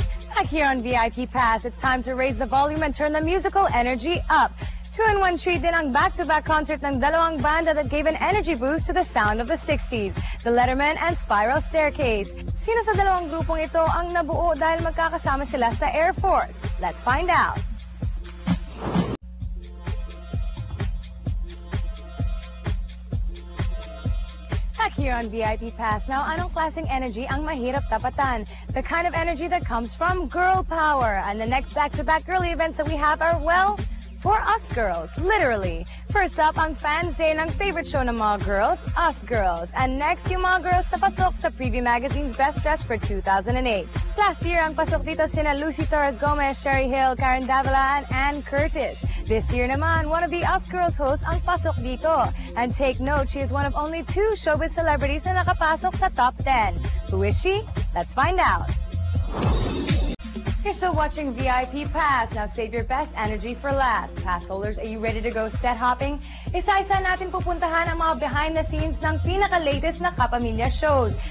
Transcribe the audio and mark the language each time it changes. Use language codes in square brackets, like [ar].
[en] Back here on VIP Pass, it's time to raise the volume and turn the musical energy up. 2-in-1 treat [tl] din ang [en] back-to-back concert [tl] ng dalawang banda [en] that gave an energy boost to the sound of the 60s, the Letterman and Spiral Staircase. [tl] Sino sa dalawang grupong ito ang nabuo dahil magkakasama sila sa Air Force? [en] Let's find out. Back here on VIP Pass. Now, [tl] anong klaseng energy ang mahirap tapatan? [en] The kind of energy that comes from girl power. And the next back-to-back girly events that we have are, well, for us girls, literally. First up, ang Fans Day ng favorite show ng mga girls, Us Girls. And next, [tl] yung mga girls na pasok sa [en] Preview Magazine's Best Dress for 2008. Last year, [tl] ang pasok dito sina Lucy Torres Gomez, Sherry Hill, Karen Davila, and Ann Curtis. [en] This year naman, one of the Us Girls hosts [tl] ang pasok dito. [en] And take note, she is one of only 2 showbiz celebrities [tl] na nakapasok sa [en] top 10. Who is she? Let's find out. You're still watching VIP Pass. Now save your best energy for last. Pass holders, are you ready to go set hopping? [tl] Isa-isa natin pupuntahan ang mga behind the scenes ng pinaka-latest na Kapamilya shows.